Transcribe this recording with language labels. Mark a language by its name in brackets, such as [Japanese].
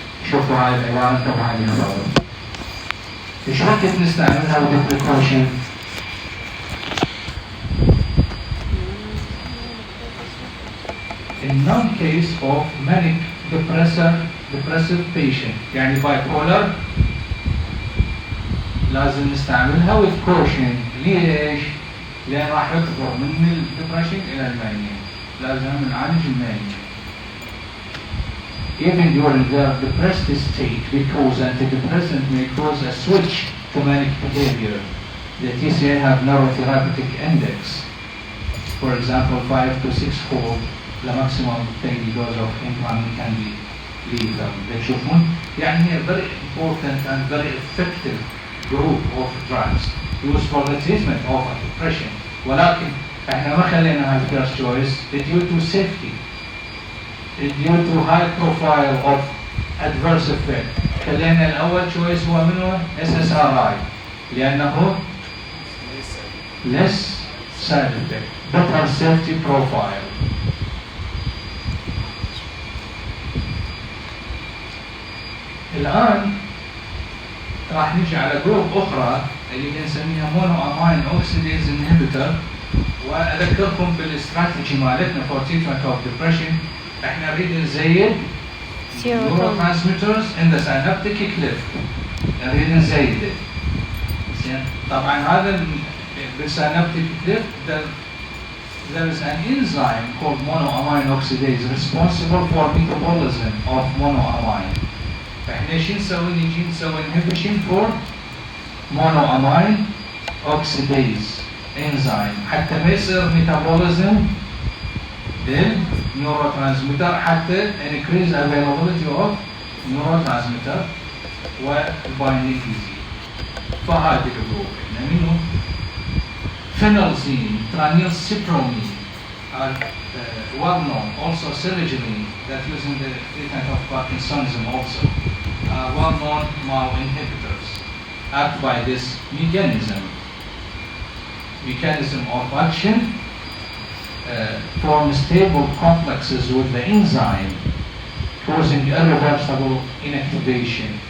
[Arabic] شوفوا هاي العبارة انتبهوا عليها برضه. ايش وقت نستعملها [English] with precaution؟ In non-case of manic depressive patient, يعني bipolar, [Arabic] لازم نستعملها [English] with caution. [Arabic] ليش؟ لأن راح يكبر من الدبريشن إلى المانيا. لازم نعالج المانيا. [English] Even during their depressed state, because antidepressant may cause a switch to manic behavior. The TCA have narrow therapeutic index. For example, 5 to 6-fold. The maximum daily dose of implant can be lethal. [Arabic] بتشوفون يعني هي [English] very important and very effective group of drugs used for the treatment of depression. [Arabic] ولكن احنا ما خلينا هاي [English] first choice due to safety, due to high profile of adverse effect. [Arabic] خلينا الأول [English] choice [Arabic] هو منه [English] SSRI لأنه less side effect, better safety profile. [Arabic] الآن راح نجي على جروب أخرى اللي بنسميها مونو أمين أوكسيديز انهبيتور. وأذكركم بالاستراتيجي مالتنا [English] for treatment of depression. [Arabic] احنا نريد نزيد [English] neurotransmitters in the synaptic cleft. [Arabic] نريد نزيده. طبعا هذا [English] بالsynaptic cleft there is an enzyme called monoamine oxidase responsible for metabolism of monoamine. [Arabic] احنا شو نسوي؟ نجي نسوي [English] inhibition for monoamine oxidase enzyme [Arabic] حتى ما يصير metabolism للنيوروترانسميتر، حتى [English] increase availability of neurotransmitter [Arabic] والبايندينج يزيد. فهذه الجروب احنا منو؟ [English] phenelzine, tranylcypromine are well known. Also sertraline that used in the treatment of Parkinsonism also. Well-known MAO inhibitors act by this mechanism of action, form stable complexes with the enzyme causing irreversible inactivation.